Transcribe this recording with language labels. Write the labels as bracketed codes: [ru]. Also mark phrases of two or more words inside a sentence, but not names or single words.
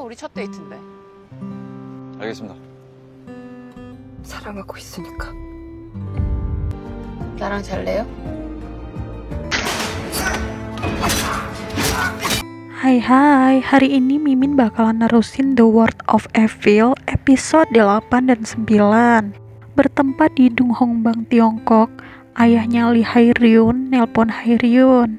[ko] 우리 첫 데이트인데. 알겠습니다. 사랑하고 있으니까. 나랑 잘래요? [id] Hai, hari ini Mimin bakalan nerusin The World of Evil episode 8 dan 9. Bertempat di Dunghongbang, Tiongkok, ayahnya Lee Hae-ryun nelpon Hae-ryun.